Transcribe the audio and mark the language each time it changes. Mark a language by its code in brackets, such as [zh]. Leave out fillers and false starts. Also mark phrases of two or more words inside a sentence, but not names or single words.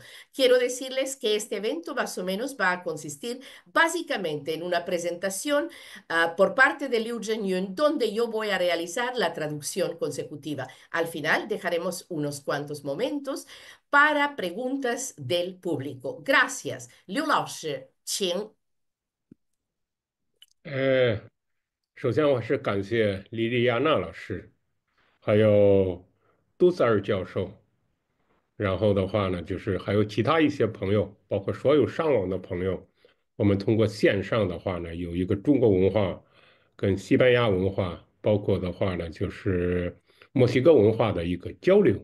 [es] Quiero decirles que este evento más o menos va a consistir básicamente en una presentación por parte de Liu Zhenyun donde yo voy a realizar la traducción consecutiva. Al final dejaremos unos cuantos momentos para preguntas del público. Gracias, [zh] Liu 老师, 请首先我是感谢莉莉亚娜老师，还有杜塞尔教授，然后的话呢，就是还有其他一些朋友，包括所有上网的朋友，我们通过线上的话呢，有一个中国文化跟西班牙文化，包括的话呢，就是墨西哥文化的一个交流。